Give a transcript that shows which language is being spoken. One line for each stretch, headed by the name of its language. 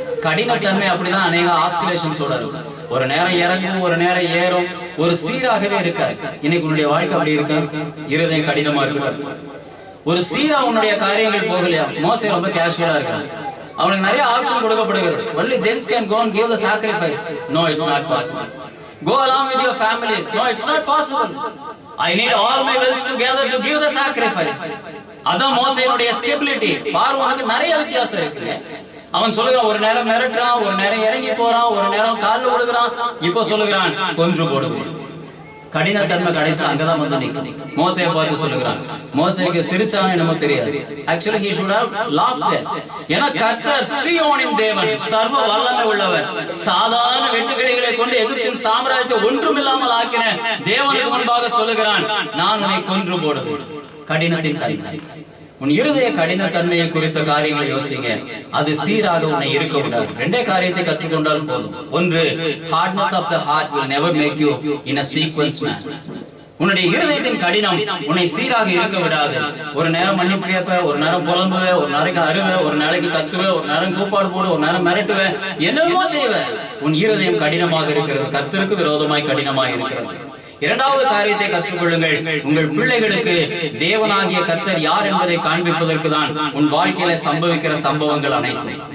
Tamil: கடினத்தன்மை அப்படிதான் அநேக ஆக்சிலேஷன்ஸோட இருக்கும். ஒரு நேரம் இறங்கும், ஒரு நேரம் ஏறும், ஒரு சீராகவே இருக்காது. இன்னைக்கு உன்னுடைய வாழ்க்கை அப்படி இருக்கு, இருதயம் கடினமா இருக்கு, ஒரு சீரா உன்னுடைய காரியங்கள் போகலையா. மோசே ரொம்ப கேஷுவலா இருக்கான். அவனுக்கு நிறைய ஆப்ஷன் கொடுக்கப்படுகிறது.
English: only gents can go and give the sacrifice. No, it's not possible. Go along with your family. No, it's not possible. I need all my wills together to give the sacrifice.
Tamil: அதான் மோசேயுடைய stability. பார்வோனுக்கு நிறைய வித்தியாசம் இருக்கு. அவன் சொல்லுகிறான், ஒரு நேரம் மிரட்டுறான், ஒரு நேரம் இறங்கி போறான், ஒரு நேரம் காலில் விழுகிறான், இப்போ சொல்லுகிறான் கொன்று போடுவோம். கடினத்தன்மை கடைசி அங்கதான் வந்து நிற்கும். மோசையை பார்த்து சொல்லுகிறான், மோசேக்கு சிரிச்சான்னு என்னமோ தெரியாது.
English: Actually he should have laughed there.
Tamil: ஏன்னா கர்த்தர் சீயோனின் தேவன், சர்வ வல்லமை உள்ளவர். சாதாரண வெட்டுக்கிளிகளை கொண்டு எகிப்தின் சாம்ராஜ்யத்தை ஒன்றுமில்லாமல் ஆக்கின தேவனுக்கு முன்பாக சொல்லுகிறான், நான் உன்னை கொன்று போடுவேன். கடினத்தின் தன்மை, உன் இருதய கடினத்தன்மையை குறித்த காரியங்களை யோசிங்க. அது சீராக உன்னை இருக்க விடாது. ரெண்டே காரியத்தை கற்றுக்கொண்டால் போதும்.
English: ஒன்று, hardness of the heart will never make you in a sequence man.
Tamil: உன்னுடைய இருதயத்தின் கடினம் உன்னை சீராக இருக்க விடாது. ஒரு நேரம் மன்னிப்பு கேட்ப, ஒரு நேரம் புலம்புவே, ஒரு நாளைக்கு அருவே, ஒரு நாளைக்கு கத்துவே, ஒரு நேரம் கூப்பாடு போடு, ஒரு நேரம் மிரட்டுவே, என்னவோ செய்வ. உன் இருதயம் கடினமாக இருக்கிறது, கர்த்தருக்கு விரோதமாய் கடினமாக இருக்கிறது. இரண்டாவது காரியத்தை கற்றுக்கொள்ளுங்கள். உங்கள் பிள்ளைகளுக்கு தேவனாகிய கர்த்தர் யார் என்பதை காண்பிப்பதற்கு தான் உன் வாழ்க்கையில சம்பவிக்கிற சம்பவங்கள் அனைத்தும்.